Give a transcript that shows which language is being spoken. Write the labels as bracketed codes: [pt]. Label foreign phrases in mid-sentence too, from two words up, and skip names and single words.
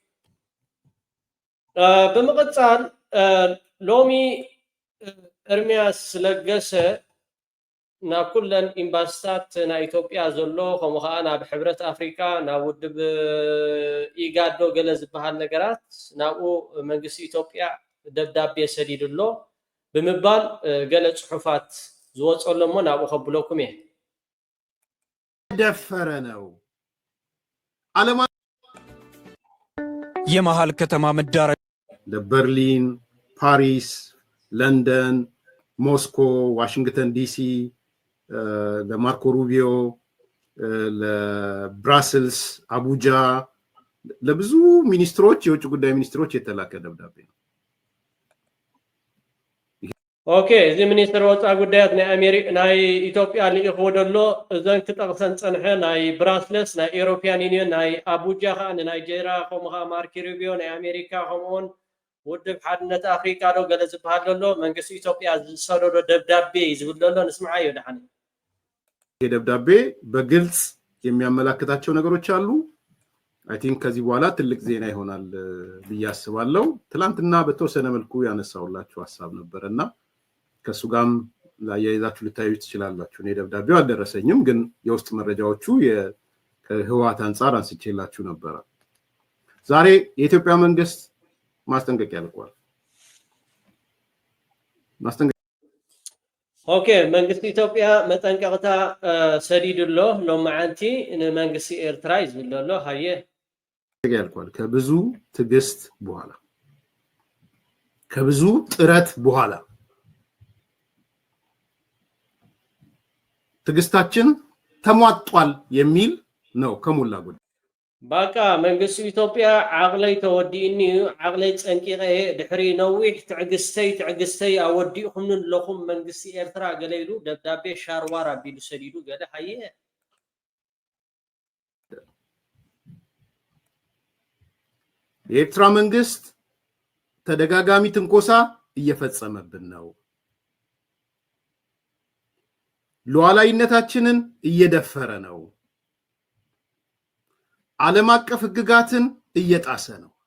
[ti] ብምቕፃል ሎሚ ኤርምያስ ለገሰ ናብ ኩለን ኤምባሲታት ናይ ኢትዮጵያ ዘሎ ከምኡ ከዓ ናብ ሕብረት ኣፍሪካ ናብ ውድብ ኢጋዶ ገለ ዝበሃል ነገራት ናብኡ መንግስቲ ኢትዮጵያ ደብዳቤ ሰዲድሎ ብምባል ገለ ፅሑፋት ዝወፀሎ እሞ ናብኡ ከብለኩም እየ [am] ደፈረ ነው ዓለማ የመሃል ከተማ መዳረሻ ለበርሊን ፓሪስ ለንደን ሞስኮ ዋሽንግተን ዲሲ ለማርኮ ሩቢዮ ለብራስልስ አቡጃ ለብዙ ሚኒስትሮች የውጭ ጉዳይ ሚኒስትሮች የተላከ ደብዳቤ ነው [ti] ኦኬ እዚ ሚኒስትር ወፃኢ ጉዳያት ናይ ኢትዮጵያ ልኢኽዎ ደሎ እዘን ክጠቕሰን ፀንሐ ናይ ብራስልስ ናይ ኤሮፕያን ዩኒየን ናይ አቡጃ ከዓ ንናይጀርያ ከምኡ ከዓ ማርኮ ሩቢዮ ናይ ኣሜሪካ ከምኡውን ውድብ ሓድነት ኣፍሪካ ዶ ገለ ዝበሃል ዘሎ መንግስቲ ኢትዮጵያ ዝሰደዶ ደብዳቤ ዝብል ዘሎ ንስምዓዮ ድሓኒ [am] ይህ ደብዳቤ በግልጽ የሚያመላክታቸው ነገሮች አሉ [en] I think [am] ከዚህ በኋላ ትልቅ ዜና ይሆናል ብዬ አስባለሁ ትላንትና በተወሰነ መልኩ ያነሳውላችሁ ሐሳብ ነበርና ከሱ ጋርም ያያይዛችሁ ልታዩ ትችላላችሁ እኔ ደብዳቤው አልደረሰኝም ግን የውስጥ መረጃዎቹ ከህዋት አንፃር አንስቼላችሁ ነበር ዛሬ የኢትዮጵያ መንግስት ማስጠንቀቂያ ልኳል [ti] ኦኬ መንግስቲ ኢትዮጵያ መጠንቀቅታ ሰዲድሎ ሎማዓንቲ ንመንግስቲ ኤርትራ ይዝብለሎ ሃየ [am] ያልኳል ከብዙ ትግስት በኋላ ከብዙ ጥረት በኋላ ትግስታችን ተሟጧል የሚል ነው ከሞላ ጎደል [ti] ባቃ መንግስቲ ኢትዮጵያ ዓቅለይ ተወዲእኒ ዓቅለይ ፀንቂቀ ድሕሪ ነዊሕ ትዕግስተይ ኣወዲእኩም ለኹም መንግስቲ ኤርትራ ገለይሉ ደብዳቤ ሻርዋር ኣቢሉ ሰዲዱ ገለ ሃየ [am] የኤርትራ መንግስት ተደጋጋሚ ትንኮሳ እየፈጸመብን ነው ሉዓላዊነታችንን እየደፈረ ነው ዓለም አቀፍ ህግጋትን እየጣሰ ነው